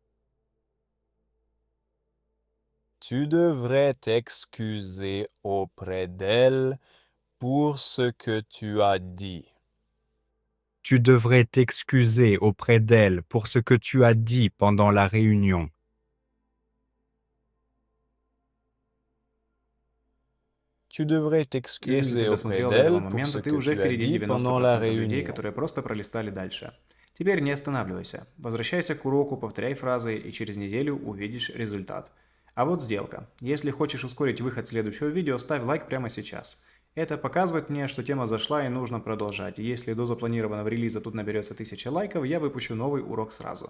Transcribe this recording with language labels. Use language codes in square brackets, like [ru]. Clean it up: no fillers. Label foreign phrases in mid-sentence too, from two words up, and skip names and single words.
[fr] Tu devrais t'excuser auprès d'elle pour ce que tu as dit. Tu devrais t'excuser auprès d'elle pour ce que tu as dit pendant la réunion. Tu devrais [ru] Если ты [fr] t'excuser auprès [ru] досмотрел до этого [fr] d'elle pour ce [ru] момента, ты [fr] que [ru] уже [fr] tu as [ru] впереди [fr] dit pendant la [ru] 90% людей, [fr] réunion. [ru] которые просто пролистали дальше. Теперь не останавливайся. Возвращайся к уроку, повторяй фразы, и через неделю увидишь результат. А вот сделка. Если хочешь ускорить выход следующего видео, ставь лайк прямо сейчас. Это показывает мне, что тема зашла и нужно продолжать. И если до запланированного релиза тут наберется 1000 лайков, я выпущу новый урок сразу.